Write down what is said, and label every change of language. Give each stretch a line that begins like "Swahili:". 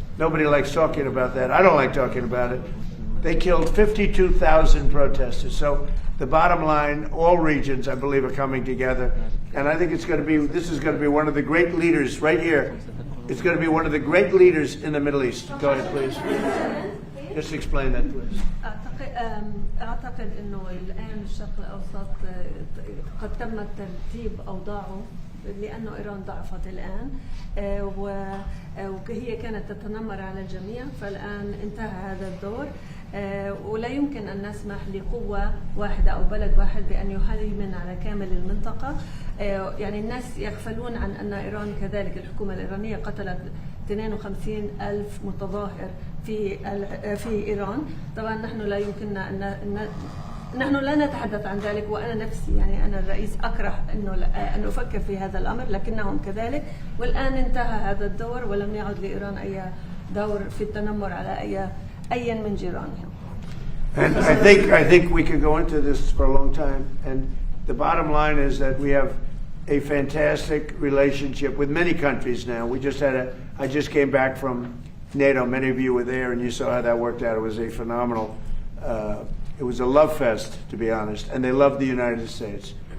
English: Nobody likes talking about that. I don't like talking about it. They killed 52,000 protesters. So the bottom line, all regions, I believe, are coming together. And I think this is going to be one of the great leaders right here. It's going to be one of the great leaders in the Middle East. Go ahead, please. Just explain that, please.
Arabic: أعتقد أنه الآن الشرق الأوسط قد تم ترتيب أوضاعه لأنه إيران ضعفت الآن وهي كانت تتنمر على الجميع، فالآن انتهى هذا الدور ولا يمكن أن نسمح لقوة واحدة أو بلد واحد بأن يهيمن على كامل المنطقة. يعني الناس يغفلون عن أن إيران كذلك، الحكومة الإيرانية قتلت 52,000 متظاهر في إيران. طبعا نحن لا يمكننا نحن لا نتحدث عن ذلك، وأنا نفسي يعني أنا الرئيس أكره أن أفكر في هذا الأمر، لكنهم كذلك. والآن انتهى هذا الدور ولم يعد لإيران أي دور في التنمر على أي من جيرانهم.
English: And I think we could go into this for a long time. And the bottom line is that we have a fantastic relationship with many countries now. I just came back from NATO. Many of you were there, and you saw how that worked out. It was a phenomenal. It was a love fest, to be honest, and they love the United States.